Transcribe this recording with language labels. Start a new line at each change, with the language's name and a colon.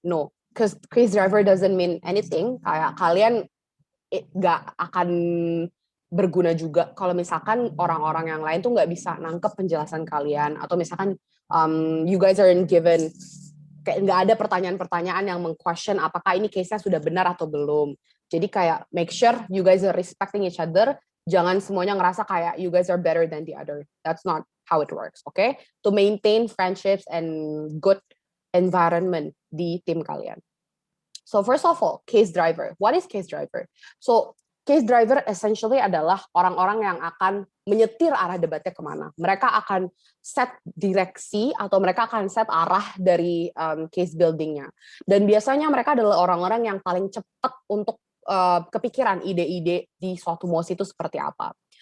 English: No, because case driver doesn't mean anything.
Indonesian: Kayak kalian nggak akan berguna juga kalau misalkan orang-orang yang lain tuh nggak bisa nangkep penjelasan kalian, atau misalkan
English: you guys aren't given,
Indonesian: kayak nggak ada pertanyaan-pertanyaan yang meng-question apakah ini case-nya sudah benar atau belum. Jadi kayak
English: make sure you guys are respecting each other,
Indonesian: jangan semuanya ngerasa kayak
English: you guys are better than the other. That's not how it works, okay? To maintain friendships and good environment
Indonesian: di tim kalian.
English: So first of all, case driver. What is case driver? So case driver essentially
Indonesian: adalah orang-orang yang akan menyetir arah debatnya kemana. Mereka akan set direksi atau mereka akan set arah dari case buildingnya. Dan biasanya mereka adalah orang-orang yang paling cepat untuk kepikiran ide-ide di suatu mosi itu seperti apa.